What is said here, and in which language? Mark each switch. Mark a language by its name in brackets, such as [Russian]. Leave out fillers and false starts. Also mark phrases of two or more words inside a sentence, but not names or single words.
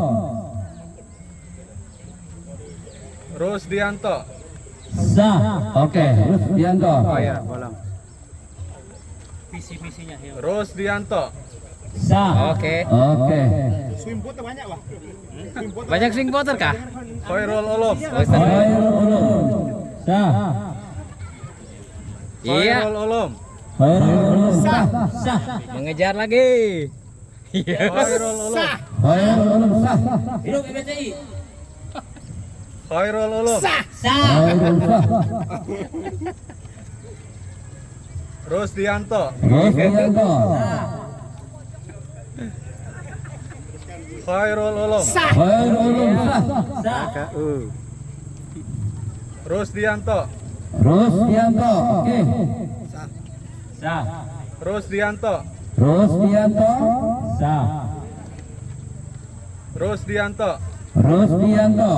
[Indonesian] Rusdianto. Oke, Rusdianto. Bolong. Rusdianto. Oke. Oke. Banyak [English] swing voter [Indonesian] kah? Khairul Ulum. Khairul Ulum. Iya. Khairul Ulum. Khairul Ulum. Mengejar lagi. Khairul Ulum. Khairul Ulum. Hidup MBCI. Khairul Ulum. Khairul Rusdianto. Rusdianto. Khairul Ulum. Khairul Ulum. Rusdianto. Rusdianto. Oke. Sah. Rusdianto. Rusdianto. Sah. Rusdianto. Rusdianto.